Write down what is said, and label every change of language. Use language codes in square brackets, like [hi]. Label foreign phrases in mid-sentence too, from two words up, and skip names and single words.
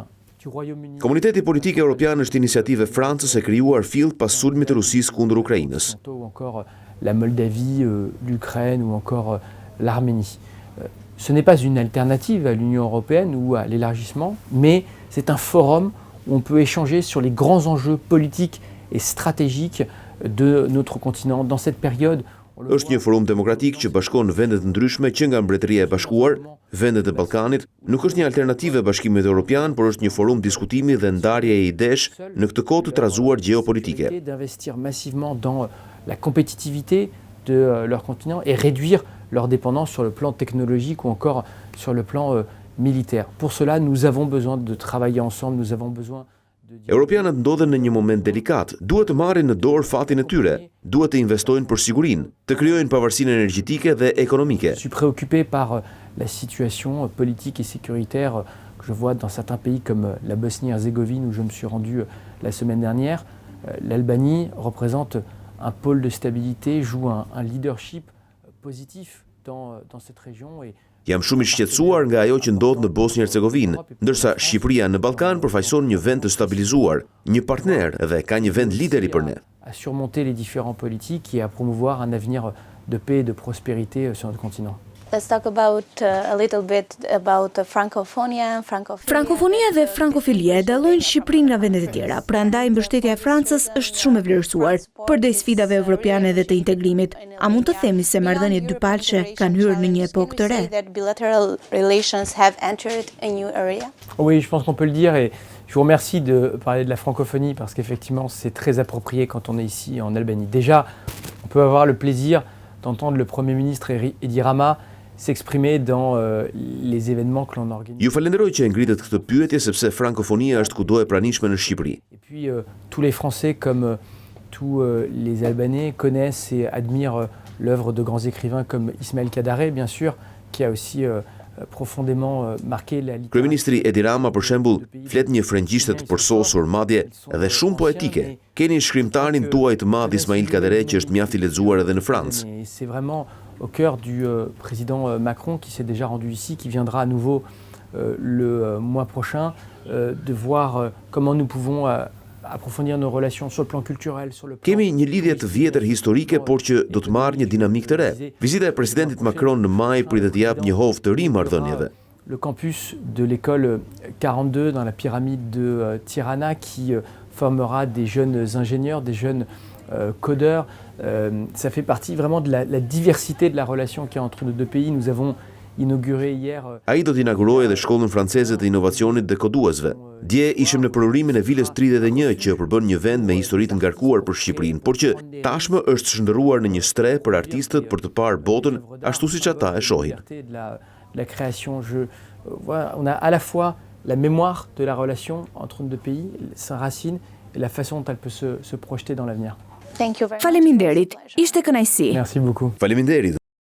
[fr] Du Royaume-Uni. [sq] Komuniteti politik evropian është iniciativë e Francës e krijuar fill pas sulmit të Rusisë kundër Ukrainës. [fr] Ou encore la Moldavie, l'Ukraine ou encore l'Arménie. Ce n'est pas une alternative à l'Union européenne ou à l'élargissement, mais c'est un forum où on peut échanger sur les grands enjeux politiques et stratégiques de notre continent dans cette période. [sq] Është një forum demokratik që bashkon vendet ndryshme që nga Mbretëria e Bashkuar, vendet e Ballkanit, nuk është një alternativë e Bashkimit Evropian, por është një forum diskutimi dhe ndarje e idesh në këtë kohë të trazuar gjeopolitike. [fr] D'investir massivement dans la compétitivité de leur continent et réduire leur dépendance sur le plan technologique ou encore sur le plan militaire. Pour cela, nous avons besoin de travailler ensemble, nous avons besoin [sq] Europianët ndodhen në një moment delikat, duhet të marrin në dorë fatin e tyre, duhet të investojnë për sigurinë, të krijojnë pavarësinë energjetike dhe ekonomike. [fr] Je suis préoccupé par la situation politique et sécuritaire que je vois dans certains pays comme la Bosnie-Herzégovine où je me suis rendu la semaine dernière. L'Albanie représente un pôle de stabilité, joue un leadership positif dans cette région et [sq] Jam shumë i shqetësuar nga ajo që ndodh në Bosnjë-Hercegovinë, ndërsa Shqipëria në Ballkan përfaqëson një vend të stabilizuar, një partner dhe ka një vend lideri për ne. [fr] À surmonter les différents politiques et à promouvoir un avenir de paix et de prospérité sur notre continent. [en] Let's talk about a little bit about Francophonia and [sq] Frankofonia dhe frankofilia e dallojnë Shqipërinë nga vendet e tjera, prandaj mbështetja e Francës është shumë e vlerësuar përdej sfidave evropiane dhe të integrimit. A mund të themi se marrëdhëniet dypalçe kanë hyrë në një epokë të re? [en] that bilateral relations have entered a new area? [fr] Oui, je pense qu'on peut le dire et je vous remercie de parler de la francophonie parce qu'effectivement c'est très approprié quand on est ici en Albanie. Déjà, on peut avoir le plaisir d'entendre le Premier ministre Edi Rama s'exprimer dans les événements que l'on organise. [sq] Ju falenderoj që e ngritët këtë pyetje sepse frankofonia është kudo e pranishme në Shqipëri. [fr] Et puis tous les Français comme tous les Albanais connaissent et admirent l'œuvre de grands écrivains comme Ismail Kadare, bien sûr, qui a aussi profondément marqué la littérature. [sq] Kryeministri Edi Rama për shembull flet një frëngjishte të përsosur, madje edhe shumë poetike. Keni shkrimtarin tuaj të madh Ismail Kadare që është mjaft i lexuar edhe në Francë. [fr] Et c'est vraiment au cœur du président Macron qui s'est déjà rendu ici, qui viendra à nouveau le mois prochain, de voir comment nous pouvons approfondir nos relations sur le plan culturel, sur le plan... [sq] Kemi një lidhje të vjetër historike, por që do të marrë një dinamik të re. Vizita e presidentit Macron në maj pritet të japë një hovë të ri marrëdhënieve. [fr] Le campus de l'école 42 dans la pyramide de Tirana qui formera des jeunes ingénieurs, des jeunes codeurs. Ça fait partie vraiment de la diversité de la relation qu'il y a entre nos deux pays. Nous avons inauguré hier... [sq] Ai do të inaugurojë edhe shkollën franceze të inovacionit dhe koduesve. Dje ishim në përurimin e Vilës 31 që përbën një vend me histori të ngarkuar për Shqipërinë, por që tashmë është shndërruar në një stre për artistët për të parë botën ashtu siç ata e shohin. [fr] La création, voilà, on a à la fois la mémoire de la relation entre nos deux pays, sa racine et la façon dont elle peut se projeter dans l'avenir. [en] Thank you very much. [sq] Faleminderit, ishte kënaqësi. [fr] Merci beaucoup. [sq] Faleminderit.